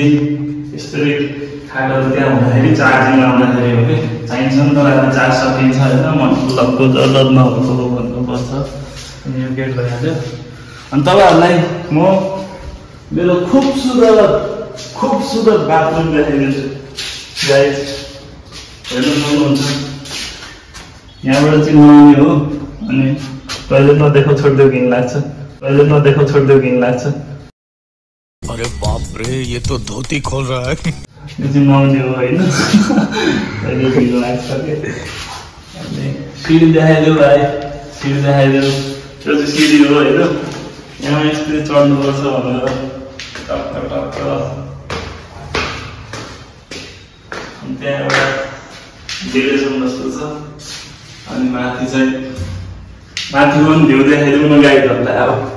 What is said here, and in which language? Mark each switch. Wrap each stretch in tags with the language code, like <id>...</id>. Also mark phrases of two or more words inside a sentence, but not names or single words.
<ne>यसरी खाएर त्यहाँ हुँदाखेरि चार्जिङ आउँदाखेरि हो कि चाहिन्छ नि तर अब चार्ज सकिन्छ होइन मतलबको जरुरतमा भएको भन्नुपर्छ अनि यो गेट भइहाल्यो अनि तपाईँहरूलाई म मेरो खुबसुरत बाथरुम देखाइदिन्छु गाइस हेर्नु सक्नुहुन्छ यहाँबाट चाहिँ नुहाउने हो अनि टोइलेट नदेखो छोडिदेऊ घिन लाग्छ</ne> <hi>अरे बाप रे ये तो धोती खोल रहा है</hi> <ne>यो चाहिँ नुहाउने हो होइन अहिले घिन लाग्छ कि अनि सिडी देखाइदेऊ भाइ सिडी देखाइदेऊ त्यो चाहिँ सिडी हो होइन यहाँ यसरी चढ्नुपर्छ भनेर टक्क अनि त्यहाँ एउटा डेरेसन जस्तो छ अनि माथि पनि भ्यू देखाइदिउँ न गाइडहरूलाई अब</ne>